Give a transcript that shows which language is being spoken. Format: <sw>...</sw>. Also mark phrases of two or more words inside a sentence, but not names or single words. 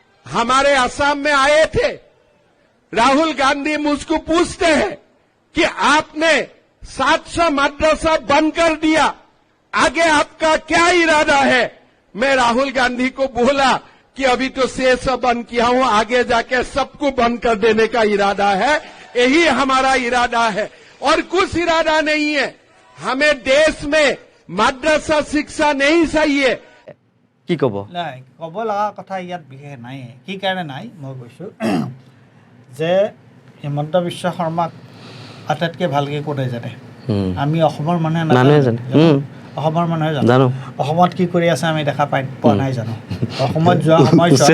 <hi>हमारे असम में आए थे, राहुल गांधी मुझको पूछते हैं कि आपने 700 मदरसा बंद कर दिया, आगे आपका क्या इरादा है? मैं राहुल गांधी को बोला कि अभी तो 600 बंद किया हूं, आगे जाके सबको बंद कर देने का इरादा है। यही हमारा इरादा है और कुछ इरादा नहीं है। हमें देश में मदरसा शिक्षा नहीं चाहिए।</hi> <as>কি ক'ব নাই ক'ব লগা কথা ইয়াত বিশেষ নাই কি কাৰণে নাই মই কৈছোঁ যে হিমন্ত বিশ্ব শৰ্মাক আটাইতকৈ ভালকৈ কোনে জানে আমি অসমৰ মানুহে জানে অসমৰ মানুহে জানো জানো অসমত কি কৰি আছে আমি দেখা পোৱা নাই জানো অসমত যোৱা সময়ত</as>